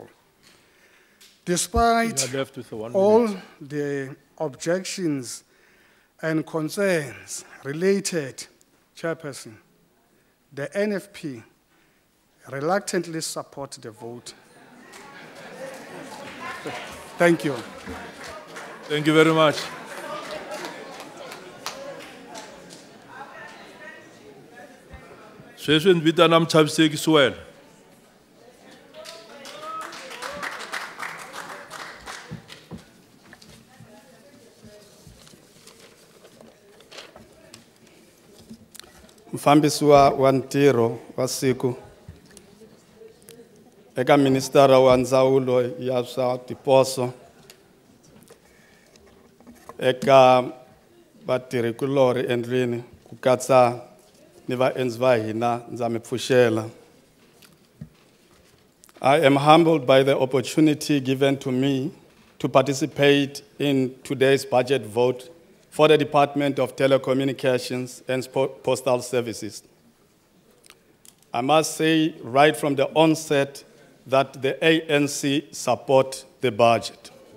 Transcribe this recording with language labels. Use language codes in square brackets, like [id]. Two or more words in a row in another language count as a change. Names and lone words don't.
[en] Despite all the objections and concerns related, Chairperson, the NFP reluctantly supports the vote. Thank you. Thank you very much. [ts] Sweswi ni vitana Mchaviseki Swell. Mfambisi wa ntirho wa siku eka ministara wa ndzawulo ya swa tiposo eka vatirhikulori endlwini ku katsa ni vaendzi va hina ndza mi pfuxela. [en] I am humbled by the opportunity given to me to participate in today's budget vote for the Department of Telecommunications and Postal Services. I must say right from the onset that the ANC support the budget.